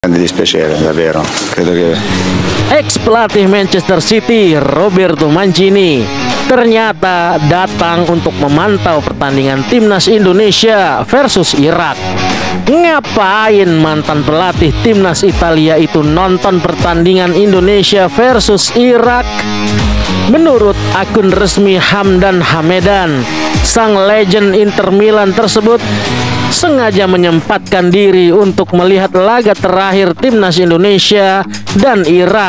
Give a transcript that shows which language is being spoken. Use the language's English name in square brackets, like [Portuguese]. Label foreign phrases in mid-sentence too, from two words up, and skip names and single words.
[Italian] Grande dispiacere, davvero. Credo che [Indonesian] Ex pelatih Manchester City Roberto Mancini ternyata datang untuk memantau pertandingan timnas Indonesia versus Irak. Ngapain mantan pelatih timnas Italia itu nonton pertandingan Indonesia versus Irak? Menurut akun resmi Hamdan Hamedan, sang legend Inter Milan tersebut sengaja menyempatkan diri untuk melihat laga terakhir timnas Indonesia dan Irak.